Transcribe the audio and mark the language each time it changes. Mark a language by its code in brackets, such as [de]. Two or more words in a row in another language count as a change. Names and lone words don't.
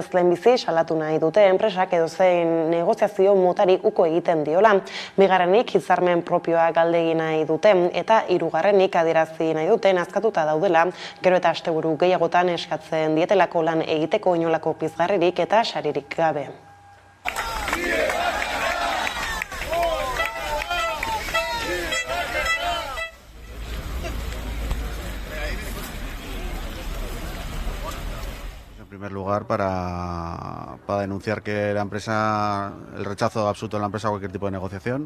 [eu] Lehenbizi salatu nahi dute enpresak edozein negoziazio motari uko egiten diola. Bigarrenik hitzarmen propioa galdegin nahi dute eta hirugarrenik adierazi nahi dute nazkatuta daudela, gero eta asteburu gehiagotan eskatzen dietelako lan egiteko inolako pizgarririk eta saririk gabe. [es] En primer lugar, para denunciar que la empresa, el rechazo absoluto de la empresa a cualquier tipo de negociación.